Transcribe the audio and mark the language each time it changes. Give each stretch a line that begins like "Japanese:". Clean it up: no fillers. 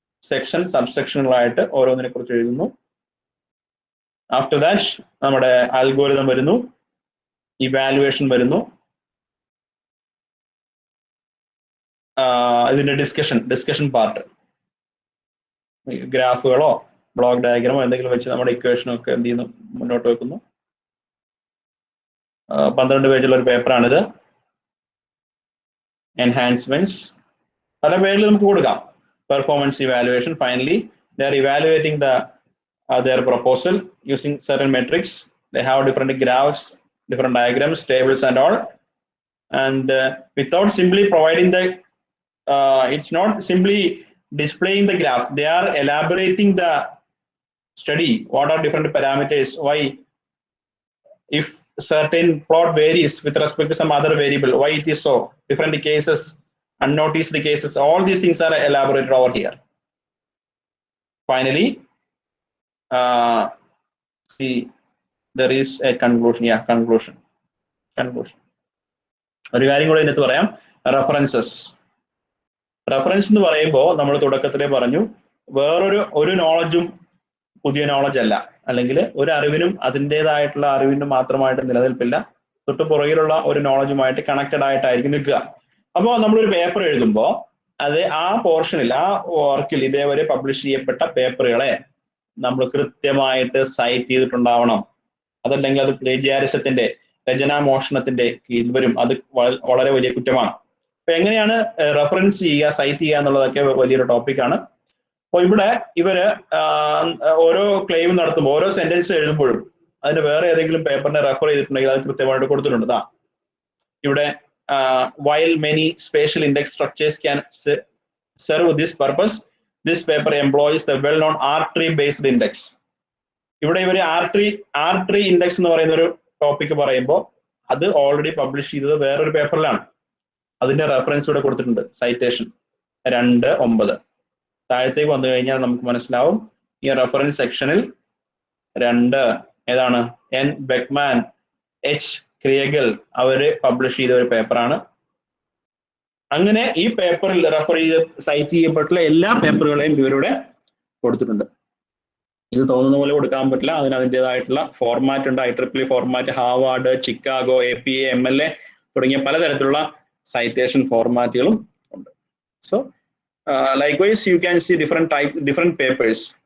Malayalam: Section സബ്സെക്ഷനുകളായിട്ട് ഓരോന്നിനെ കുറിച്ച് എഴുതുന്നു. After that നമ്മുടെ അൽഗോരിതം വരുന്നു, ഇവാലുവേഷൻ വരുന്നു, ഇതിന്റെ ഡിസ്കഷൻ പാർട്ട്, ഗ്രാഫുകളോ ബ്ലോക്ക് ഡയഗ്രാമോ എന്തെങ്കിലും വെച്ച് നമ്മുടെ ഇക്വേഷനോ ഒക്കെ എന്ത് ചെയ്യുന്നു, മുന്നോട്ട് വെക്കുന്നു. 12 പേജുള്ള ഒരു പേപ്പറാണിത്. എൻഹാൻസ്മെന്റ്സ് പല പേരിൽ നമുക്ക് കൊടുക്കാം. Performance evaluation.
English: Finally they are evaluating their proposal using certain metrics. They have different graphs, different diagrams, tables and all, and without simply providing it's not simply displaying the graph, they are elaborating the study. What are different parameters, why if certain plot varies with respect to some other variable, why it is so, different cases, unnoticed cases, all these things are elaborated over here. Finally see there is a conclusion.
Malayalam: Conclusion ഒരു കാര്യം കൂടെ ഇതിനകത്ത് പറയാം, references. Reference എന്ന് പറയുമ്പോൾ നമ്മൾ തുടക്കത്തിലേ പറഞ്ഞു, വേറൊരു നോളജും പുതിയ നോളജ് അല്ല, അല്ലെങ്കിൽ ഒരു അറിവിനും അതിൻ്റെതായിട്ടുള്ള അറിവിനും മാത്രമായിട്ട് നിലനിൽപ്പില്ല. തൊട്ട് പുറകിലുള്ള ഒരു നോളജുമായിട്ട് കണക്റ്റഡ് ആയിട്ടായിരിക്കും നിൽക്കുക. അപ്പോൾ നമ്മളൊരു പേപ്പർ എഴുതുമ്പോൾ അത് ആ പോർഷനിൽ, ആ വർക്കിൽ ഇതേവരെ പബ്ലിഷ് ചെയ്യപ്പെട്ട പേപ്പറുകളെ നമ്മൾ കൃത്യമായിട്ട് സൈറ്റ് ചെയ്തിട്ടുണ്ടാവണം. അതല്ലെങ്കിൽ അത് പ്ലേജിയാരിസത്തിന്റെ, രചനാമോഷണത്തിന്റെ കീഴിൽ വരും. അത് വളരെ വലിയ കുറ്റമാണ്. അപ്പൊ എങ്ങനെയാണ് റെഫറൻസ് ചെയ്യുക, സൈറ്റ് ചെയ്യുക എന്നുള്ളതൊക്കെ വലിയൊരു ടോപ്പിക്കാണ്. അപ്പോൾ ഇവിടെ ഇവര് ഓരോ ക്ലെയിം നടത്തുമ്പോൾ, ഓരോ സെന്റൻസ് എഴുതുമ്പോഴും അതിന് വേറെ ഏതെങ്കിലും പേപ്പറിനെ റെഫർ ചെയ്തിട്ടുണ്ടെങ്കിൽ അത് കൃത്യമായിട്ട് കൊടുത്തിട്ടുണ്ട്.
English: ഇവിടെ while many spatial index structures can serve this purpose, this paper employs the well-known R-tree based index.
Malayalam: ഇവിടെ ഇവർ R-tree index എന്ന് പറയുന്ന ഒരു ടോപ്പിക് പറയുമ്പോൾ അത് ഓൾറെഡി പബ്ലിഷ് ചെയ്തത് വേറൊരു പേപ്പറിലാണ്. അതിന്റെ റെഫറൻസ് ഇവിടെ കൊടുത്തിട്ടുണ്ട്, സൈറ്റേഷൻ 2.9. താഴത്തേക്ക് വന്നു കഴിഞ്ഞാൽ നമുക്ക് മനസ്സിലാവും ഈ റെഫറൻസ് സെക്ഷനിൽ 2 ഏതാണ്, എൻ ബെക്മാൻ, എച്ച് ക്രിയഗൽ അവര് പബ്ലിഷ് ചെയ്ത ഒരു പേപ്പറാണ്. അങ്ങനെ ഈ പേപ്പറിൽ റെഫർ ചെയ്ത് സൈറ്റ് ചെയ്യപ്പെട്ടുള്ള എല്ലാ പേപ്പറുകളെയും ഇവരുടെ കൊടുത്തിട്ടുണ്ട്. ഇത് തോന്നുന്ന പോലെ കൊടുക്കാൻ പറ്റില്ല, അതിന് അതിൻ്റെതായിട്ടുള്ള ഫോർമാറ്റ് ഉണ്ട്. IEEE format, Harvard, Chicago, APA, MLA തുടങ്ങിയ പലതരത്തിലുള്ള സൈറ്റേഷൻ ഫോർമാറ്റുകളും ഉണ്ട്.
English: So likewise you can see different papers.